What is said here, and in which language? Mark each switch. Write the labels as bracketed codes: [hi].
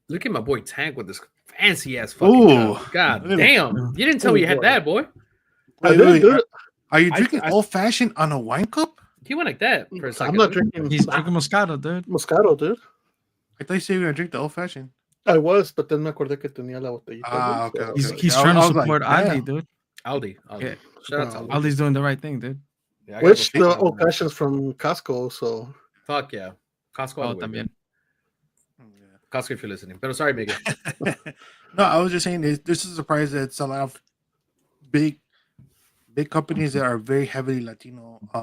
[en] Look at my boy Tank with this fancy ass fucking cup. God damn! You didn't tell me you had that, boy. Wait. Are you drinking old fashioned on a wine cup? He went like that for a second. I'm not drinking. He's drinking Moscato, dude. Moscato, dude. I thought you said you were gonna drink the old fashioned. I was, but then [es] me acordé que tenía la botellita. [en] Okay. He's trying to support Aldi, dude. Aldi. Yeah. Shout out to Aldi. Aldi's doing the right thing, dude. Yeah, which the old fashions from Costco, so. Fuck yeah. Costco. [es] También. [en] Costco, if you're listening. But sorry, Megan. No, I was just saying this is a surprise that it's a lot of big companies that are very heavily Latino